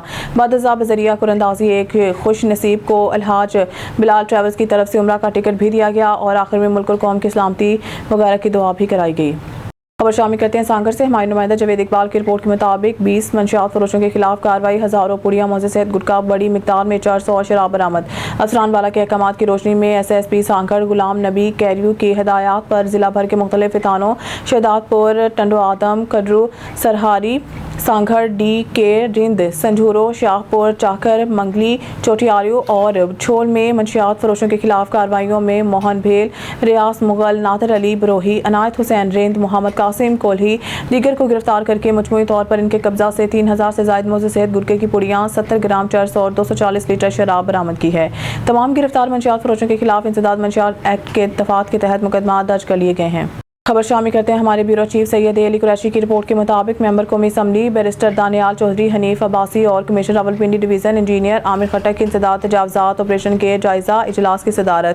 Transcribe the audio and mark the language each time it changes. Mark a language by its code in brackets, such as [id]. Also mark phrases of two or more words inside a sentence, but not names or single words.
[ur] بعد ازاں بذریعہ قرعہ اندازی ایک خوش نصیب کو الحاج بلال ٹریولز کی طرف سے عمرہ کا ٹکٹ بھی دیا گیا اور آخر میں ملک اور قوم کی سلامتی وغیرہ کی دعا بھی کرائی گئی. خبر شامل کرتے ہیں سانگھڑ سے۔ ہمارے نمائندہ جاوید اقبال کی رپورٹ کے مطابق 20 منشیات فروشوں کے خلاف کارروائی، ہزاروں پڑیاں مضر صحت گٹکا، بڑی مقدار میں 400 اور شراب برآمد. افسران بالا کے احکامات کی روشنی میں SSP سانگھڑ غلام نبی کیریو کی ہدایت پر ضلع بھر کے مختلف تھانوں शहदादपुर, टंडो आदम, कड्रू, सरहारी, सांगड़, DK, रिंद, संझूरो, शाहपुर, चाकर, منگلی، چوٹیاریو اور چھول میں منشیات فروشوں کے خلاف کارروائیوں میں موہن بھیل، ریاض مغل, نادر علی بروہی، عنایت حسین رند، محمد قاسم کولہی دیگر کو گرفتار کر کے مجموعی طور پر ان کے قبضہ سے 3000 سے زائد مضر صحت گٹکے کی پڑیاں، 70 گرام چرس اور 240 لیٹر شراب برآمد کی ہے. تمام گرفتار منشیات فروشوں کے خلاف انسداد منشیات ایکٹ کے دفعات کے تحت مقدمہ درج کر لیے گئے ہیں. خبر شامل کرتے ہیں ہمارے [en] bureau chief [ur] سید علی قریشی کی رپورٹ کے مطابق ممبر قومی اسمبلی بیرسٹر دانیال چوہدری، حنیف عباسی اور کمشنر راولپنڈی ڈویژن انجینئر عامر خٹک کی انسداد تجاوزات آپریشن کے جائزہ اجلاس کی صدارت.